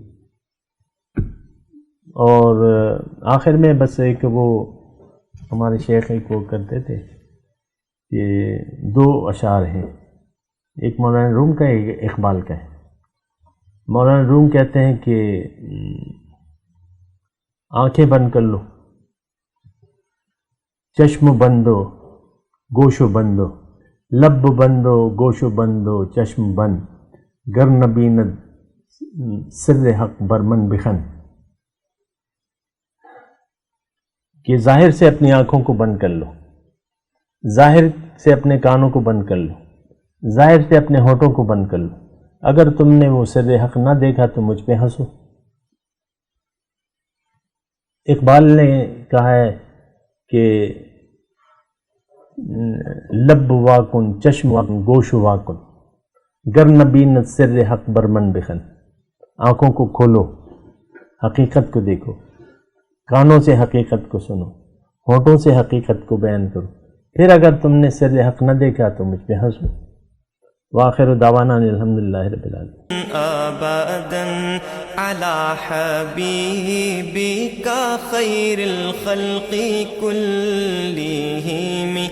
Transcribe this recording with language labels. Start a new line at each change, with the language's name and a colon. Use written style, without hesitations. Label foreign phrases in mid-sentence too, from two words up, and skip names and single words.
Urdu: اور آخر میں بس ایک وہ ہمارے شیخ ایک وہ کرتے تھے کہ 2 اشعار ہیں, ایک مولانا روم کا ہے ایک اقبال کا ہے. مولانا روم کہتے ہیں کہ آنکھیں بند کر لو,
Persian: چشم بندو گوشو بندو, لب بندو گوشو بندو چشم بند, گر نبیند سر حق برمن بخن.
Urdu: کہ ظاہر سے اپنی آنکھوں کو بند کر لو, ظاہر سے اپنے کانوں کو بند کر لو, ظاہر سے اپنے ہونٹوں کو بند کر لو. اگر تم نے وہ سر حق نہ دیکھا تو مجھ پہ ہنسو. اقبال نے کہا ہے کہ
Persian: لب واکن چشم واکن گوش واکن گر نبین سر حق برمن بخن.
Urdu: آنکھوں کو کھولو, حقیقت کو دیکھو, کانوں سے حقیقت کو سنو, ہونٹوں سے حقیقت کو بیان کرو. پھر اگر تم نے سر حق نہ دیکھا تو مجھ پہ ہنسو.
Arabic: وآخر دعوانا الحمدللہ رب العالمین. ابدا على حبيبك خير الخلق كلهم